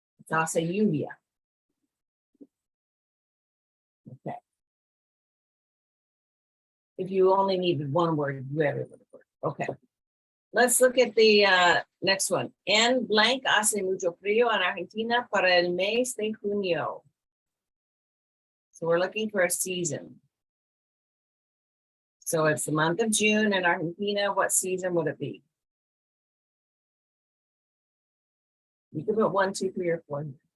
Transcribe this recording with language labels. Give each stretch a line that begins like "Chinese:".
English: I'll say lluvia. Okay. If you only needed 1 word, llueve would work. Okay. Let's look at the next one.
Spanish: En blank hace mucho frío en Argentina para el mes de junio.
English: So we're looking for a season. So it's the month of June in Argentina. What season would it be? You can put 1, 2, 3, or 4 here.